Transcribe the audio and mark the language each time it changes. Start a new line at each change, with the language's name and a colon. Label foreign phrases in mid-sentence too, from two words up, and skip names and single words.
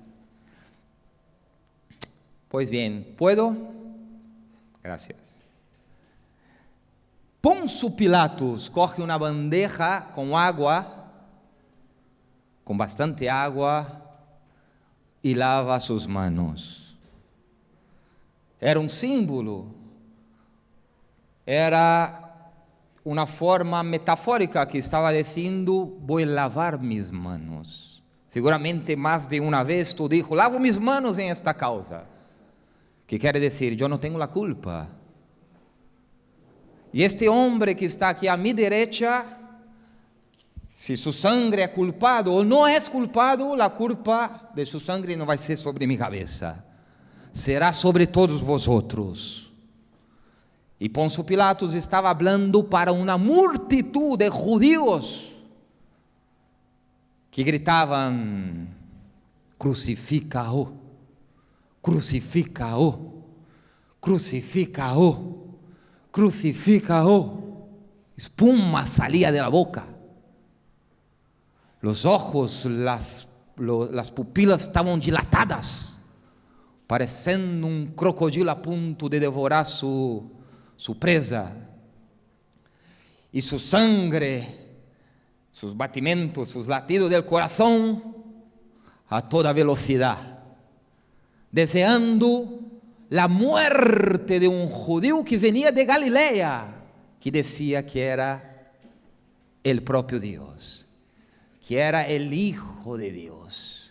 Spanish: Pues bien, ¿puedo? Gracias. Poncio Pilatos coge una bandeja con agua, con bastante agua, y lava sus manos.
Portuguese: Era um símbolo, era uma forma metafórica que estava dizendo: vou lavar
Spanish: mis manos.
Portuguese: Seguramente mais de uma vez
Spanish: tu dijo: lavo mis manos
Portuguese: em esta causa, que quer dizer, eu não tenho a culpa. E este homem que está aqui à minha direita, se
Spanish: su sangre
Portuguese: é culpado ou não é culpado, a culpa de
Spanish: su sangre
Portuguese: não vai ser sobre minha cabeça, será sobre
Spanish: todos vosotros.
Portuguese: E Poncio Pilatos estava falando para uma
Spanish: multitud de judíos
Portuguese: que gritavam: crucifica-o, crucifica-o, crucifica-o, crucifica-o.
Spanish: Espuma salía de la boca, los ojos, las pupilas
Portuguese: estavam dilatadas, parecendo um crocodilo a ponto de devorar
Spanish: su presa. E su sangre, sus batimentos, sus latidos del corazón a toda velocidad, deseando la muerte de un judío que venía de Galilea, que decía que era el propio Dios, que era el Hijo de Dios.